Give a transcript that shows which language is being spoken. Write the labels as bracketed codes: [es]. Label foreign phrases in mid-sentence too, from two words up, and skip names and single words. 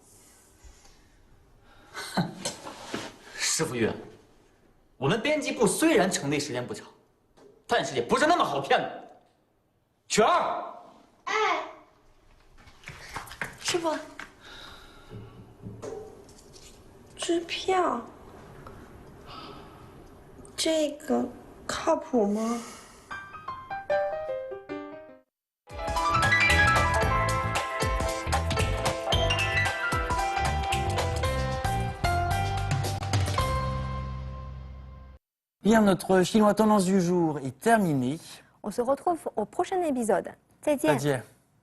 [zh] 师傅岳，我们编辑部虽然成立时间不长，但是也不是那么好骗的。雪儿，哎，师傅，支票，这个靠谱吗？ [fr] Bien, notre chinois tendance du jour est terminé. On se retrouve au prochain épisode. [zh] 再见。再见。